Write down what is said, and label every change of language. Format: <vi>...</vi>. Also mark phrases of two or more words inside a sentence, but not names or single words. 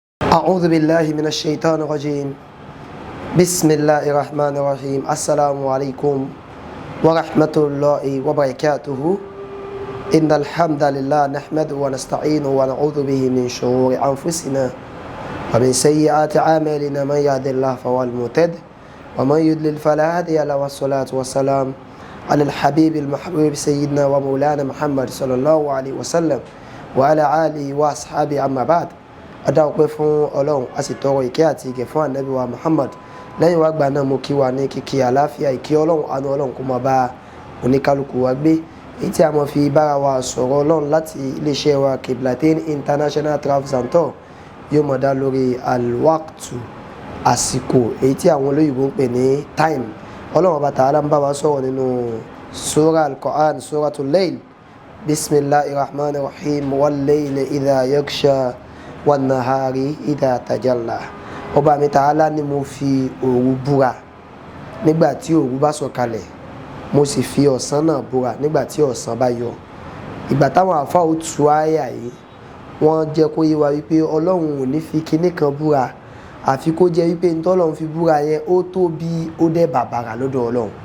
<ar>أعوذ بالله من الشيطان الرجيم بسم الله الرحمن الرحيم السلام عليكم ورحمة الله وبركاته إن الحمد لله نحمده ونستعينه ونعوذ به من شرور أنفسنا ومن سيئات أعمالنا من يهد الله فهو المهتد ومن يضلل فلا هادي له والصلاة والسلام على الحبيب المحبوب سيدنا ومولانا محمد صلى الله عليه وسلم وعلى آله وأصحابه أما بعد</ar> <yo>adáwọ̀pẹ́ fún ọlọ́run a sì tọrọ ìkẹ́ àti ìgẹ̀ fún ànábì wa Muhammad lẹ́yìn wá gbà náà mo kí wa ní kíkí àláfíà ìkí ọlọ́run àánú ọlọ́run kó máa bá oníkálukú wa gbé èyí tí a mọ̀ fi bára wa sọ̀rọ̀ ọlọ́run láti iléeṣẹ́ wa Qiblatayn International Travels Tours yóò mọ̀ dá lórí alwaqtu àsìkò èyí tí àwọn olóyìnbó ń pè ní time ọlọ́run ọba tààlà ń bá wa sọ̀rọ̀ nínú sura al-Qur'an</yo> <ar>سورة الليل بسم الله الرحمن الرحيم والليل إذا يغشى والنهار إذا تجلى</ar> <yo>ọba mi Ta'ala ni mo fi òru búra nígbà tí òru bá sọ̀kalẹ̀ mo sì fi ọ̀sán náà búra nígbà tí ọ̀sán bá yọ. Ìgbà táwọn àfáà ó tú àyà yìí wọ́n jẹ́ kó yé wa wípé ọlọ́run ò ní fi kinní kan búra àfi kó jẹ́ wípé ntọ́lọ́run fi búra yẹn ó tóbi ó dẹ̀ bàbàrà lọ́dọ̀ ọlọ́run.</yo>